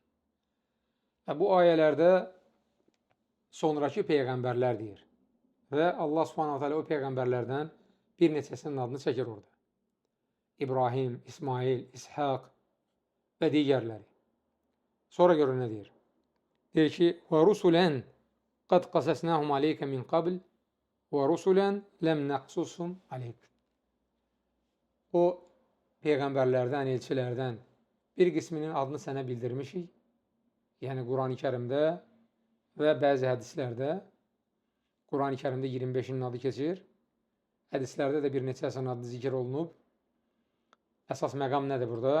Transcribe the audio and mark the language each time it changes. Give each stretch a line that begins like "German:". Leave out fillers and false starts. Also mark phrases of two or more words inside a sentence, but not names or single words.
Azerbaijani: Və bu ayələrdə sonraki Peyğəmbərlər deyir. Və
Arabic: الله سبحانه تعالى
Azerbaijani: o Peyğəmbərlərdən bir neçəsinin adını çəkir orada. İbrahim, İsmail, İshaq və digərləri. Sonra görün nə deyir? Deyir ki,
Arabic: وَرُسُلًا قَدْ قَسَسْنَاهُمْ عَلَيْكَ مِنْ قَبْلِ وَرُسُلًا لَمْ نَقْصُصْهُمْ عَلَيْكَ.
Azerbaijani: O Peyğəmbərlərdən, elçilərdən bir qisminin adını sənə bildirmişik. Yəni Quran-ı Kərimdə və bəzi hədislərdə Quran-ı Kərimdə 25'inin adı keçir. Hədislərdə də bir neçəsinin adı zikr olunub. Əsas məqam nədir burada?